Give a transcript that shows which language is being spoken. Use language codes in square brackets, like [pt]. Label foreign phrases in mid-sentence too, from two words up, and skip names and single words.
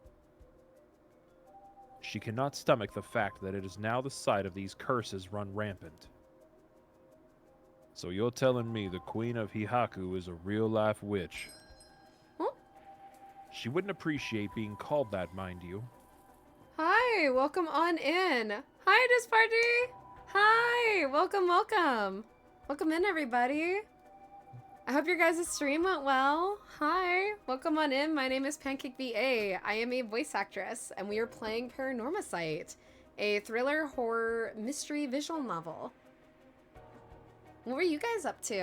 [en] She cannot stomach the fact that it is now the site of these curses run rampant. So you're telling me the Queen of Hihaku is a real-life witch? Huh? She wouldn't appreciate being called that, mind you. Hi, welcome on in. Hi, Disparty. Hi, welcome, welcome. Welcome in, everybody. I hope your guys' stream went well. Hi, welcome on in. My name is Pancake VA. I am a voice actress, and we are playing Paranormasight, a thriller, horror, mystery visual novel. What were you guys up to?